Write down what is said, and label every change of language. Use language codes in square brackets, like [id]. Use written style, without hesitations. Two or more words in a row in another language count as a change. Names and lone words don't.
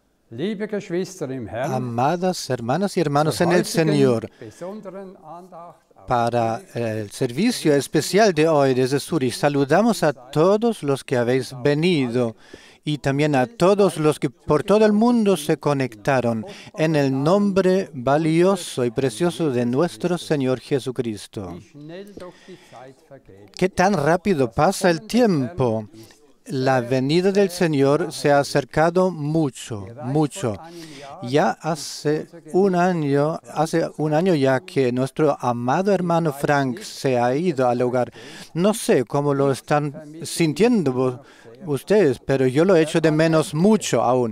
[de] Liebe Geschwister im Herrn, [es] Amadas hermanas y hermanos [de] zur [es] en el [de] heutigen [es] Señor, [de] besonderen Andacht auf [es] para el servicio especial de hoy desde Zurich, saludamos a todos los que habéis venido y también a todos los que por todo el mundo se conectaron en el nombre valioso y precioso de nuestro Señor Jesucristo. [de] wie schnell doch die Zeit vergeht. [es] Qué tan rápido pasa el tiempo. La venida del Señor se ha acercado mucho, mucho. Ya hace un año ya que nuestro amado hermano Frank se ha ido al hogar. No sé cómo lo están sintiendo ustedes, pero yo lo echo de menos mucho aún.